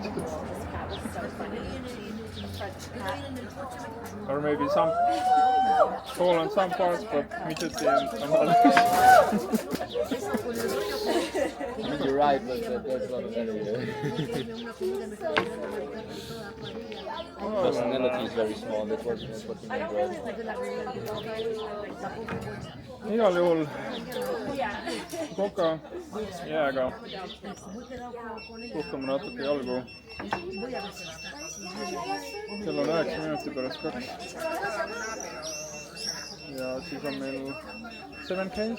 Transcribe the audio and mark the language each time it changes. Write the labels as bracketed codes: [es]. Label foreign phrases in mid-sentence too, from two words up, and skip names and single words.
[en] Or maybe some tall on some parts, but midgety on others. You're right, but that's not very... Personality is very small, that's what you [et] Igal juhul koka jääga puhkame natuke jalgu. Kell on 9 minuti pärast 2. Ja siis on meil 7 Ks?